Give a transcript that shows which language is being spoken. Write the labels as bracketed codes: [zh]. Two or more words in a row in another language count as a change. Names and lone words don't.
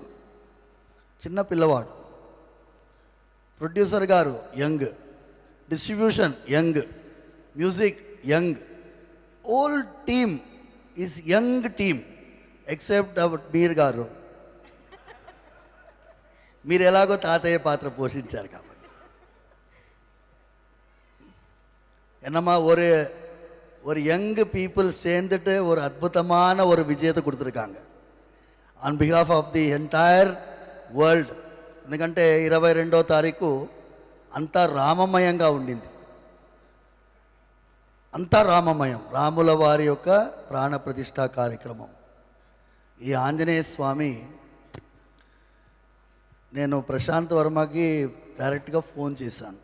[te] చిన్న పిల్లవాడు, [en] producer గారు young, distribution young, music young, whole team is young team except [te] మీరు గారు. మీరు ఎలాగో తాతయ్య పాత్ర పోషించారు కాబట్టి. [ta] என்னம்மா ஒரு [en] young people [ta] சேர்ந்துட்டு ஒரு அற்புதமான ஒரு விஜயத்தை கொடுத்துருக்காங்க [en] on behalf of the entire world. [te] ఎందుకంటే 22వ తారీఖు అంతా రామమయంగా ఉండింది. అంతా రామమయం, రాముల వారి యొక్క ప్రాణ ప్రతిష్ఠా కార్యక్రమం. ఈ ఆంజనేయ స్వామి, నేను ప్రశాంత్ వర్మకి డైరెక్ట్గా ఫోన్ చేశాను.